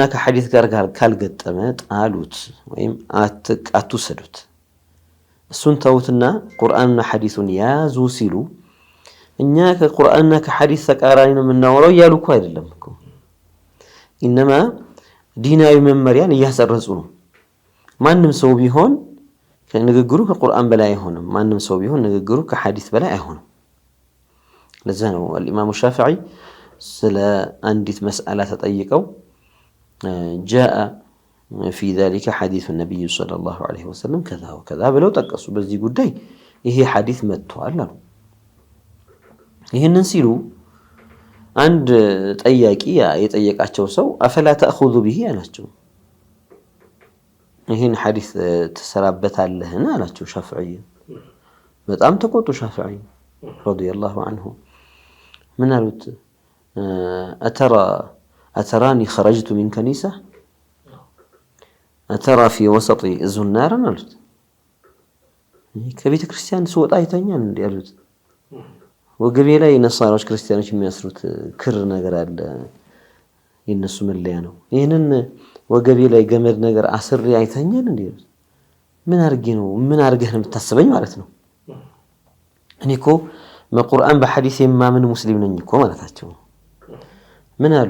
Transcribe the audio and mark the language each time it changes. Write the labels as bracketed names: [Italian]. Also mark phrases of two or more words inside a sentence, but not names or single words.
[Amharic] ከሐዲስ ጋር ካልገጠመ ጣሉት ወይም አትሰዱት እሱን ተውትና ቁርአንና ሐዲሱን ያዙ ሲሉ እኛ ከቁርአንና ከሐዲስ ተቃራኒ ነው የምናወራው ያሉ እኮ አይደለም እኮ ኢነማ ዲናዊ መመሪያን እያሰረጹ ነው ማንም ሰው ቢሆን ንግግሩ ከቁርአን በላይ አይሆንም ማንም ሰው ቢሆን ንግግሩ ከሐዲስ በላይ አይሆንም ለዛ ነው الامام الشافعي ስለ አንዲት መስአላ ተጠይቀው [Arabic] جاء في ذلك حديث النبي صلى الله عليه وسلم كذا وكذا [Amharic] ብለው ጠቀሱ በዚህ ጉዳይ ይሄ ሐዲስ መጥቷል አሉ ይሄንን ሲሉ አንድ ጠያቂ የጠየቃቸው ሰው [Arabic] أفلا تأخذ به [Amharic] አላቸው ይሄን ሐዲስ ተሰራበታለህና አላቸው ሻፊዒ በጣም ተቆጡ ሻፊዒ [Arabic] رضي الله عنه [Amharic] ምን አሉት [Arabic] أتراني خرجت من كنيسة أترى في وسط الزنار [Amharic] አሉት ከቤተ ክርስቲያን ስወጣ አይተኛል እንዴ አሉት ወገቤ ላይ ነሳራዎች ክርስቲያኖች የሚያስሩት ክር ነገር አለ የነሱ መለያ ነው። ይሄንን ወገቤ ላይ ገመድ ነገር አስሬ አይተኛል እንዴ? ምን አርገህ ነው የምታስበኝ ማለት ነው። እኔ እኮ በቁርአን በሐዲስ የማምን ሙስሊም ነኝ እኮ ማለታቸው። ምን አሉ?